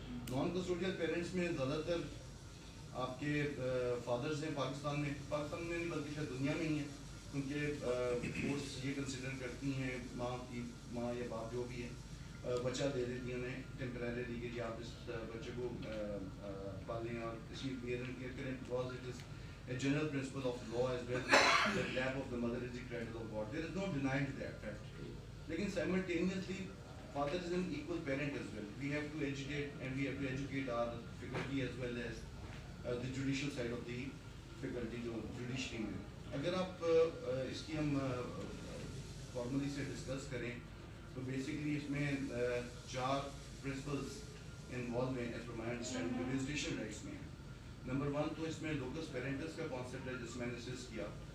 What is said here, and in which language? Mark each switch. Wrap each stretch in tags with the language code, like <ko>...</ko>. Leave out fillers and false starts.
<ur>Naan custodial parents میں زیادہ تر آپ کے فادرز ہیں پاکستان میں نہیں بلکہ شاید دنیا میں ہی ہیں، کیونکہ کورس یہ کنسیڈر کرتی ہیں ماں یا باپ جو بھی ہے، بچہ دے دیتی ہیں انہیں ٹیمپریریلی کہ جی آپ اس بچے کو پالیں اور اس کی کیئر کریں.</ur> <en>Because it is a general principle of law as well, the lap of the mother is the cradle of God. There is no denying that fact. Lekin simultaneously, father is an equal parent as well. We have to educate and we have to educate our faculty as well as the judicial side of the faculty,</en> <ur>جو</ur> <en>judiciary میں.</en> <ur>اگر آپ اس کی ہم formally سے discuss کریں تو basically اس میں 4 پرنسپلس انوالو ہیں</ur> <en>as per my understanding</en> <ur>visitation rights میں. نمبر 1 تو اس میں لوکس پیرنٹس کا کانسیپٹ ہے جس میں نے ڈسکس کیا.</ur>